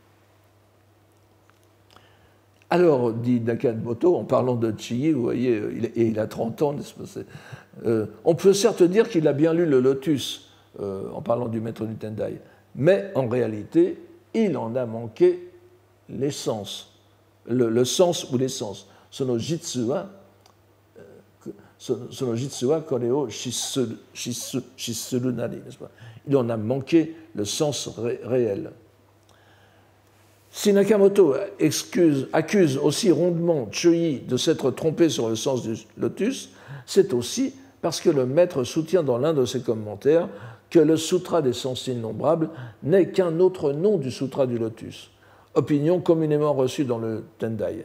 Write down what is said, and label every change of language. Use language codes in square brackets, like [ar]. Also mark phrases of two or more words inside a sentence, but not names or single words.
[fr] Alors, dit Nakamoto, en parlant de Chigi, vous voyez, il a 30 ans, n'est-ce pas? On peut certes dire qu'il a bien lu le lotus, en parlant du maître du Tendai, mais en réalité, il en a manqué l'essence, le sens ou l'essence. [ja] その実はこれを失するなり, [fr] n'est-ce pas? Il en a manqué le sens réel. Si Nakamoto accuse aussi rondement Chōi de s'être trompé sur le sens du lotus, c'est aussi parce que le maître soutient dans l'un de ses commentaires que le Sutra des sens innombrables n'est qu'un autre nom du Sutra du lotus, opinion communément reçue dans le Tendai.